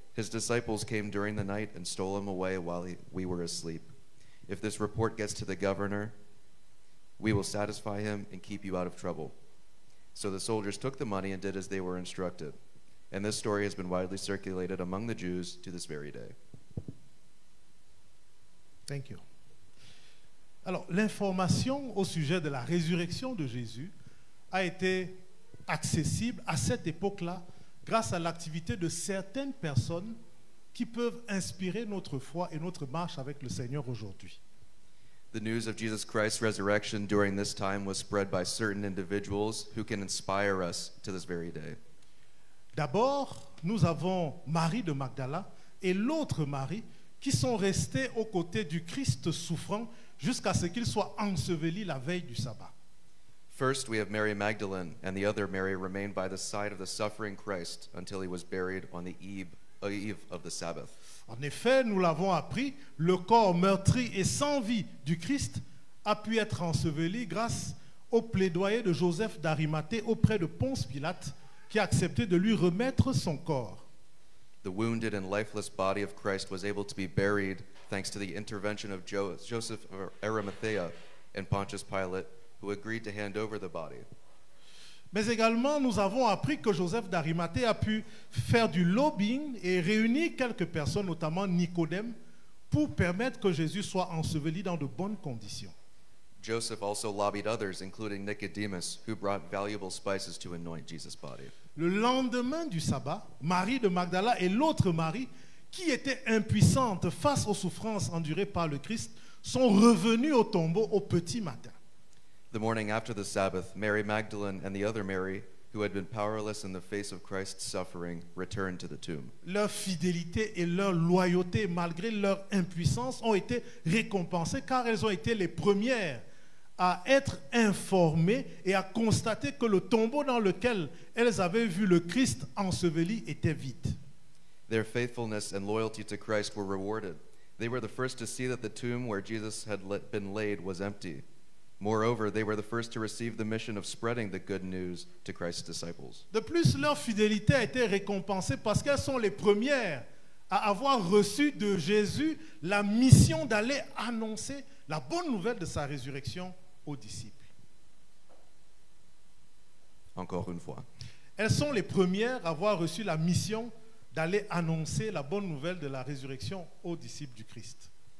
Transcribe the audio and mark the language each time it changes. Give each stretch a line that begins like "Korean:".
English: His disciples came during the night and stole him away while we were asleep. If this report gets to the governor, we will satisfy him and keep you out of trouble." So the soldiers took the money and did as they were instructed. And this story has been widely circulated among the Jews to this very day. Thank you.
French: Alors, l'information au sujet de la résurrection de Jésus a été accessible à cette époque-là grâce à l'activité de certaines personnes qui peuvent inspirer notre foi et notre marche avec le Seigneur aujourd'hui.
English: The news of Jesus Christ's resurrection during this time was spread by certain individuals who can inspire us to this very day.
French: D'abord, nous avons Marie de Magdala et l'autre Marie qui sont restés aux côtés du Christ souffrant jusqu'à ce qu'il soit enseveli la veille du sabbat.
English: First, we have Mary Magdalene, and the other Mary remained by the side of the suffering Christ until he was buried on the eve of the Sabbath.
French: En effet, nous l'avons appris, le corps meurtri et sans vie du Christ a pu être enseveli grâce au plaidoyer de Joseph d'Arimathée auprès de Ponce Pilate qui a accepté de lui remettre son corps.
English: The wounded and lifeless body of Christ was able to be buried thanks to the intervention of Joseph of Arimathea and Pontius Pilate, who agreed to hand over the body.
French: Mais également, nous avons appris que Joseph d'Arimathée a pu faire du lobbying et réunir quelques personnes, notamment Nicodème, pour permettre que Jésus soit enseveli dans de bonnes conditions.
English: Joseph also lobbied others, including Nicodemus, who brought valuable spices to anoint Jesus' body.
French: Le lendemain du sabbat, Marie de Magdala et l'autre Marie, qui étaient impuissantes face aux souffrances endurées par le Christ, sont revenues au tombeau au petit matin.
English: The morning after the Sabbath, Mary Magdalene and the other Mary, who had been powerless in the face of Christ's suffering, returned to the tomb.
French: Leur fidélité et leur loyauté, malgré leur impuissance, ont été récompensées car elles ont été les premières à être informées et à constater que le tombeau dans lequel elles avaient vu le Christ enseveli était vide.
English: Their faithfulness and loyalty to Christ were rewarded. They were the first to see that the tomb where Jesus had been laid was empty. Moreover, they were the first to receive the mission of spreading the good news to Christ's disciples.
French: De plus, leur fidélité a été récompensée parce qu'elles sont les premières à avoir reçu de Jésus la mission d'aller annoncer la bonne nouvelle de sa résurrection aux disciples. Encore une fois. Elles sont les premières à avoir reçu la mission d'aller annoncer la bonne nouvelle de la résurrection aux disciples du Christ.